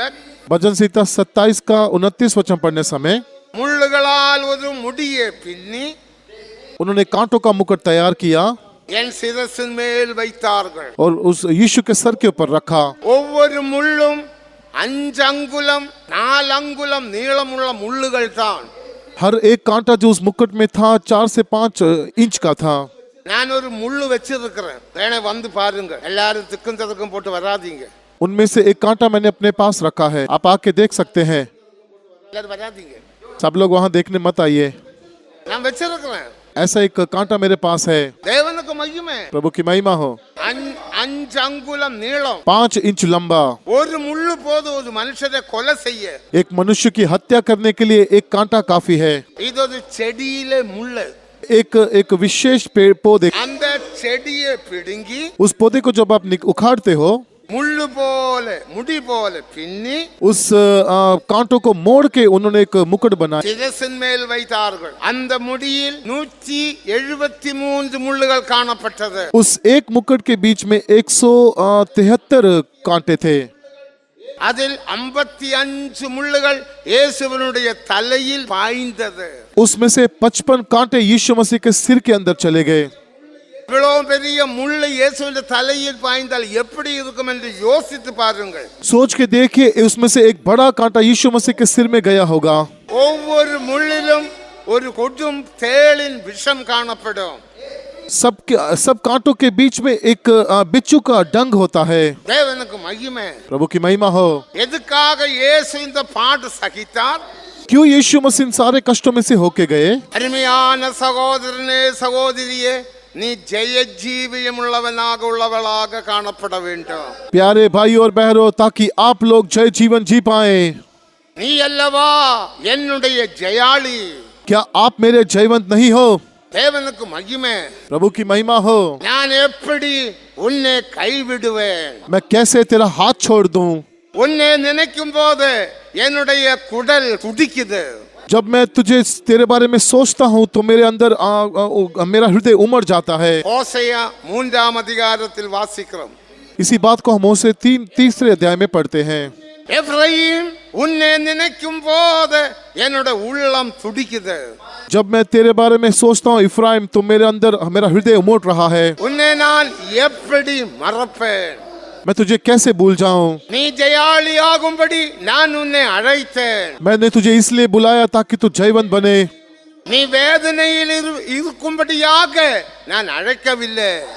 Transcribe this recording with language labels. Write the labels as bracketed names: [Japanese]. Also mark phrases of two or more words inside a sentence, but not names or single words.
[Hindi] भजन संहिता 27 का 29 वचन पढ़ने समय [Tamil] முள்ளுகளால் ஒரு முடியை பின்னி [Hindi] उन्होंने कांटों का मुकुट तैयार किया [Tamil] என் சிரசின் மேல் வைத்தார்கள். [Hindi] और उस यीशु के सर के ऊपर रखा। [Tamil] ஒவ்வொரு முள்ளும் 5 அங்குலம் 4 அங்குலம் நீளமுள்ள முள்ளுகள் தான். [Hindi] हर एक कांटा जो उस मुकुट में था 4 से 5 इंच का था। [Tamil] நான் ஒரு முள்ளு வச்சிருக்கிறேன், வேணா வந்து பாருங்க. எல்லாரும் திக்கும் ததக்கும் போட்டு வராதீங்க. [Hindi] उनमें से एक कांटा मैंने अपने पास रखा है, आप आके देख सकते हैं। [Tamil] எல்லாரும் வராதீங்க. [Hindi] सब लोग वहां देखने मत आइए। [Tamil] நான் வச்சிருக்கிறேன். [Hindi] ऐसा एक कांटा मेरे पास है। [Tamil] தேவனுக்கு மகிமை. [Hindi] प्रभु की महिमा हो। [Tamil] 5 அங்குலம் நீளம், [Hindi] 5 इंच लंबा। [Tamil] ஒரு முள்ளு போது ஒரு மனுஷனை கொலை செய்ய। [Hindi] एक मनुष्य की हत्या करने के लिए एक कांटा काफी है। [Tamil] இது ஒரு செடியிலே முள்ளு। [Hindi] एक विशेष पेड़ पौधे, [Tamil] அந்த செடியை பிடுங்கி [Hindi] उस पौधे को जब आप उखाड़ते हो, [Tamil] முள்ளு போல முடி போல பின்னி [Hindi] उस कांटों को मोड़ के उन्होंने एक मुकुट बनाया। [Tamil] சிரசின் மேல் வைத்தார்கள்। அந்த முடியில் 173 முள்ளுகள் காணப்பட்டது। [Hindi] उस एक मुकुट के बीच में 173 कांटे थे। [Tamil] அதில் 55 முள்ளுகள் இயேசுவினுடைய தலையில் பாய்ந்தது। [Hindi] उसमें से 55 कांटे यीशु मसीह के सिर के अंदर चले गए। [Tamil] இவ்வளவு பெரிய முள்ளு இயேசுவின் தலையில் பாய்ந்தால் எப்படி இருக்கும் என்று யோசித்து பாருங்கள்। [Hindi] सोच के देखिए, उसमें से एक बड़ा कांटा यीशु मसीह के सिर में गया होगा। [Tamil] ஒவ்வொரு முள்ளிலும் ஒரு கொடும் தேளின் விஷம் காணப்படும்। [Hindi] सब कांटों के बीच में एक बिच्छू का डंग होता है। [Tamil] தேவனுக்கு மகிமை। [Hindi] प्रभु की महिमा हो। [Tamil] எதுக்காக இயேசு இந்த பாடு சகித்தார்? [Hindi] क्यों यीशु मसीह इन सारे कष्टों में से होके गए? [Tamil] அருமையான சகோதரனே சகோதரியே, நீ ஜெய ஜீவியமுள்ளவனாக உள்ளவளாக காணப்பட வேண்டும்। [Hindi] प्यारे भाई और बहनों, ताकि आप लोग जय जीवन जी पाए। [Tamil] நீ அல்லவா என்னுடைய ஜெயாளி। [Hindi] क्या आप मेरे जयवंत नहीं हो? [Tamil] தேவனுக்கு மகிமை। [Hindi] प्रभु की महिमा हो। [Tamil] நான் எப்படி உன்னை கைவிடுவேன்? [Hindi] मैं कैसे तेरा हाथ छोड़ दूं? [Tamil] உன்னை நினைக்கும் போது என்னுடைய குடல் துடிக்குது। [Hindi] जब मैं तुझे तेरे बारे में सोचता हूँ तो मेरे अंदर मेरा हृदय उमड़ जाता है। [Tamil] ஓசையா 3ஆம் அதிகாரத்தில் வாசிக்கிறோம்। [Hindi] इसी बात को हम ओसे 3 अध्याय में पढ़ते हैं। [Tamil] எப்ராயிம் உன்னை நினைக்கும் போது என்னோட உள்ளம் துடிக்குது। [Hindi] जब मैं तेरे बारे में सोचता हूँ इफ्राइम, तो मेरे अंदर मेरा हृदय उमड़ रहा है। [Tamil] உன்னை நான் எப்படி மறப்பேன்? [Hindi] मैं तुझे कैसे भूल जाऊं? [Tamil] நீ ஜெயாளி ஆகும்படி நான் உன்னை அழைத்தேன்। [Hindi] मैंने तुझे इसलिए बुलाया ताकि तू जयवंत बने। [Tamil] நீ வேதனையில் இருக்கும்படியாக நான் அழைக்கவில்லை।